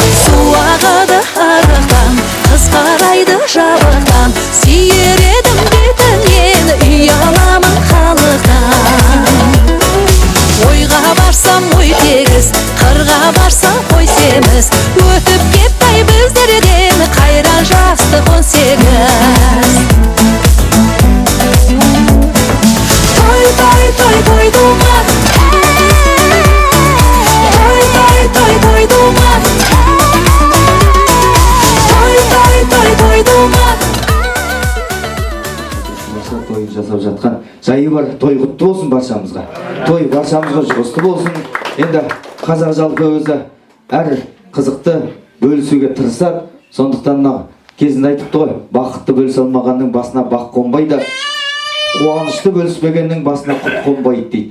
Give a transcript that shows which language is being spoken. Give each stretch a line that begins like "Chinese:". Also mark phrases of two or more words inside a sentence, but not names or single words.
Kazakh: Су ағады арықтан, қыз қарайды жабықтан, сүйер едім бетіңнен, ұяламын халықтан. Ойға барсам ой тегіс, қырға барсам қой семіз. Өтіп кетпей біздерден қайран жастық 18. Toy duman. Toy duman. Toy duman. Той жасап жатқан жайы бар. Той құтты болсын баршамызға. Той баршамызға жұғысты болсын. Енді қазақ жалпы өзі әр қызықты бөлісуге тырысады. Сондықтан кезінде айтыпты ғой, бақытты бөлісе алмағанның басына бақ қонбайды, қуанышты бөліспегеннің басына құт қонбайды дейді.